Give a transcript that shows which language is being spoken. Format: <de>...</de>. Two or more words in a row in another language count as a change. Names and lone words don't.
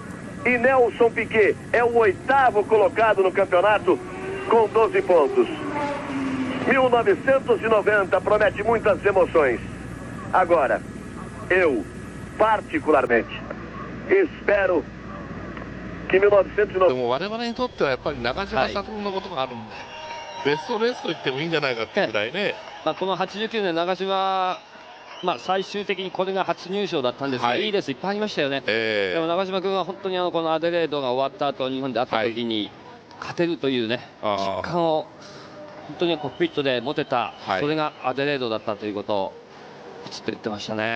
<pt>E Nelson Piquet é o 8º colocado no campeonato com 12 pontos. 1990 promete muitas emoções. Agora, eu particularmente espero que 1990...</pt> <ja>でも我々にとってはやっぱり中島さんのことがあるんで、ベストレースと言ってもいいんじゃないかってぐらいね。この89年長島、最終的にこれが初入賞だったんですが、いいレースいっぱいありましたよね。でも長島君は本当にこのアデレードが終わった後日本で会った時に勝てるというね、実感を本当にコックピットで持てた、それがアデレードだったということをずっと言ってましたね。</ja>